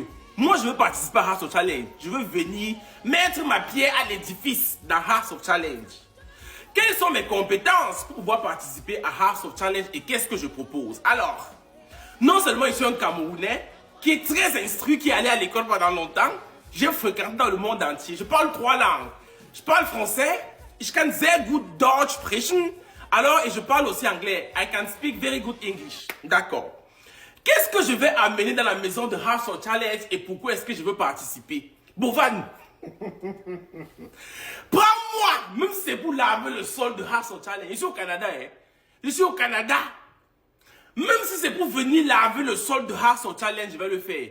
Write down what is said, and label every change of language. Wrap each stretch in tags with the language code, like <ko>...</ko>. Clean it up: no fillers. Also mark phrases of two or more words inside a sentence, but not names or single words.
<fr>Moi, je veux participer à House of Challenge. Je veux venir mettre ma pierre à l'édifice dans House of Challenge. Quelles sont mes compétences pour pouvoir participer à House of Challenge et qu'est-ce que je propose? Alors, non seulement je suis un Camerounais qui est très instruit, qui est allé à l'école pendant longtemps, j'ai fréquenté dans le monde entier. Je parle 3 langues. Je parle français,</fr> <de>ich kann sehr gut Deutsch sprechen,</de> <fr>alors et je parle aussi anglais.</fr> <en>I can speak very good English.</en> <fr>D'accord. Qu'est-ce que je vais amener dans la maison de House of Challenge et pourquoi est-ce que je veux participer? Bovan, prends-moi, même si c'est pour laver le sol de House of Challenge. Je suis au Canada, hein. Je suis au Canada. Même si c'est pour venir laver le sol de House of Challenge, je vais le faire.</fr>